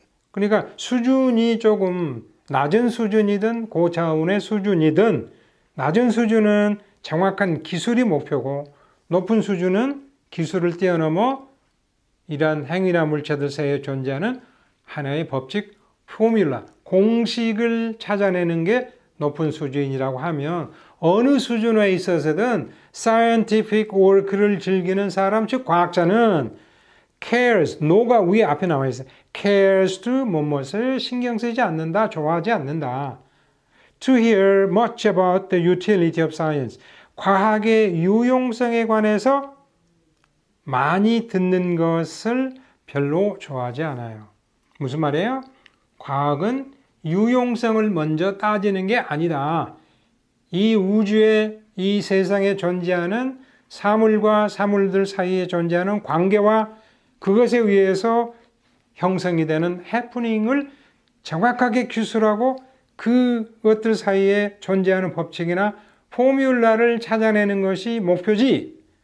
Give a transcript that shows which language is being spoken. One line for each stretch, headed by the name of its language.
Korean: 그러니까 수준이 조금 낮은 수준이든 고차원의 수준이든 낮은 수준은 정확한 기술이 목표고 높은 수준은 기술을 뛰어넘어 이러한 행위나 물체들 사이에 존재하는 하나의 법칙, 포뮬라, 공식을 찾아내는 게 높은 수준이라고 하면 어느 수준에 있어서든
English: scientific work
Korean: 를 즐기는 사람, 즉 과학자는 cares, no가 위에 앞에 나와 있어요.
English: cares to
Korean: 무엇을 신경 쓰지 않는다, 좋아하지 않는다.
English: To hear much about the utility of science.
Korean: 과학의 유용성에 관해서 많이 듣는 것을 별로 좋아하지 않아요. 무슨 말이에요? 과학은 유용성을 먼저 따지는 게 아니다. 이 우주에, 이 세상에 존재하는 사물과 사물들 사이에 존재하는 관계와 그것에 의해서 형성이 되는 해프닝을 정확하게 기술하고 그것들 사이에 존재하는 법칙이나 포뮬라를 찾아내는 것이 목표지